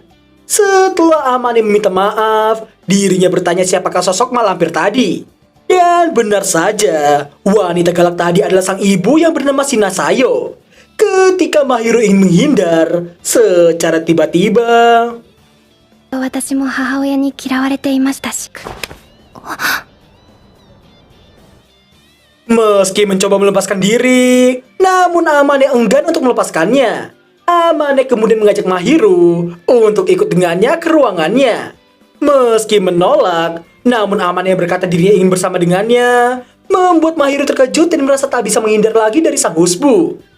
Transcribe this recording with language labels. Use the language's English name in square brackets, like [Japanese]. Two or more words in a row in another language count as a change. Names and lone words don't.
[Indonesian] Setelah Amane meminta maaf, dirinya bertanya siapakah sosok malampir tadi. Dan benar saja, wanita galak tadi adalah sang ibu yang bernama Shinasayo. Ketika Mahiru ingin menghindar, secara tiba-tiba [Japanese] 私も母親に嫌われていましたし。 [Indonesian] Meski mencoba melepaskan diri, namun Amane enggan untuk melepaskannya. Amane kemudian mengajak Mahiru untuk ikut dengannya ke ruangannya. Meski menolak, namun Amane berkata dirinya ingin bersama dengannya, membuat Mahiru terkejut dan merasa tak bisa menghindar lagi dari sang husbu.